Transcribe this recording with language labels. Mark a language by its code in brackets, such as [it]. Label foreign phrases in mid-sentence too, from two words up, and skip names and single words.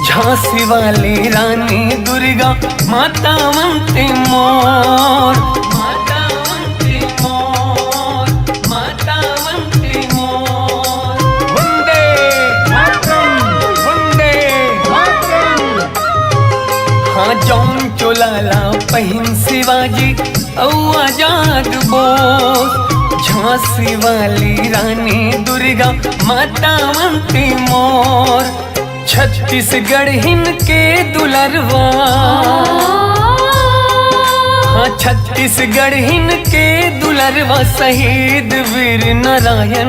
[hne] झांसी वाली रानी दुर्गा माता वंदे मोर, माता वंदे मोर, माता वंदे मोर। [sa] वंदे मातरम, वंदे मातरम। [hne] हाँ जौन चोलाला पहिन शिवाजी औ आजाद बोस। झांसी वाली रानी दुर्गा माता वंदे मोर। छत्तीसगढ़ के दुलरवा, हाँ छत्तीसगढ़ के दुलरवा शहीद वीर नारायण।